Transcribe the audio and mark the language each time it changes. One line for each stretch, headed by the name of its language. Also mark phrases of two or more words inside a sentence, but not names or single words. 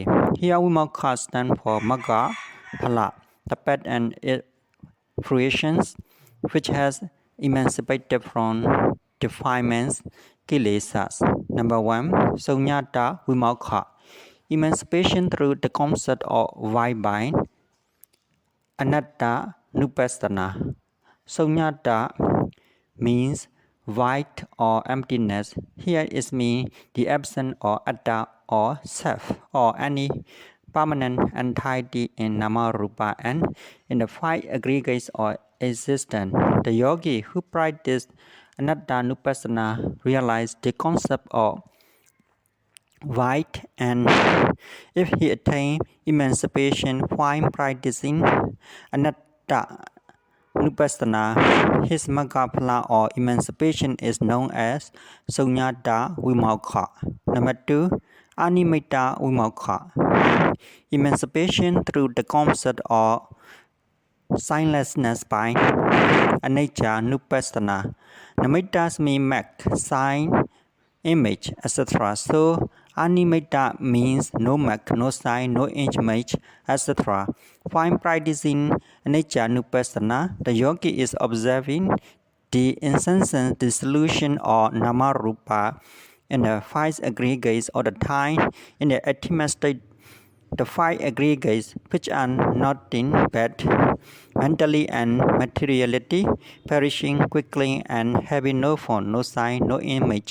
English: Here, VIMOKKHA stands for
Pali: Magga, Phala,
English: the path and its fruitions, which has emancipated from defilements, kilesas. Number 1.
Pali: Sunyata VIMOKKHA.
English: Emancipation through the concept of white bind.
Pali: Anatta Nupassana.
English: Sunyata means white or emptiness. Here it means the absence of atta or self or any permanent entity in
Pali: nama rupa
English: and in the 5 aggregates of existence. The yogi who practiced
Pali: anatta nupassana
English: realized the concept of white, and if he attained emancipation while practicing
Pali: anatta nupassana,
English: his
Pali: magga phala
English: or emancipation is known as
Pali: sunyata VIMOKKHA.
English: Number 2.
Pali: Animitta VIMOKKHA.
English: Emancipation through the concept of signlessness by
Pali: anicca nupassana.
English: Nimittas mean mark, sign, image, etc. So animitta means no mark, no sign, no image, etc. While practicing
Pali: anicca nupassana,
English: the yogi is observing the incessant dissolution of
Pali: nama rupa
English: in the 5 aggregates all the time. In the ultimate state, the 5 aggregates, which are nothing but mentally and materiality, perishing quickly and having no form, no sign, no image.